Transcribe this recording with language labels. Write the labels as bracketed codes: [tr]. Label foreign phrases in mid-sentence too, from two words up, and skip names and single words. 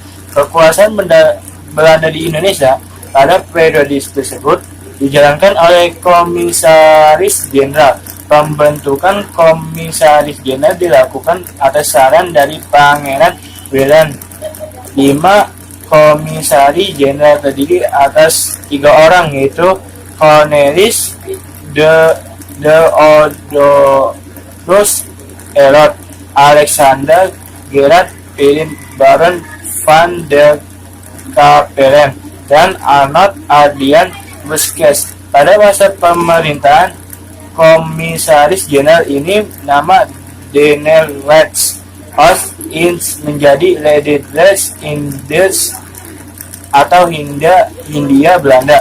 [id] Kekuasaan Belanda di Indonesia pada periode tersebut dijalankan oleh Komisaris Jenderal. Pembentukan Komisaris Jenderal dilakukan atas saran dari Pangeran William. 5. Komisaris Jenderal terdiri atas 3 orang, yaitu Cornelis Deodotus Elot, Alexander Gerard Philip Baron van der Capellen, dan Arnold Adrian Busquets. Pada masa pemerintahan Komisaris Jenderal ini, nama Dennerlecht Oost-Indië menjadi Nederlandse Indies atau Hindia Belanda.